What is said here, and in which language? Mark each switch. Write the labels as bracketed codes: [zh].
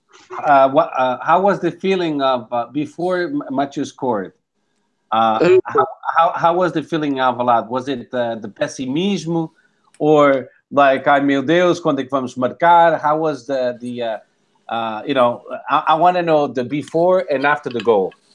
[en] How was the feeling of before Mathieu scored? How was the feeling of Alvalade? Was it the pessimismo, or like, [pt] ai meu Deus, quando é que vamos marcar? [en] How was the I want to know the before and after the goal.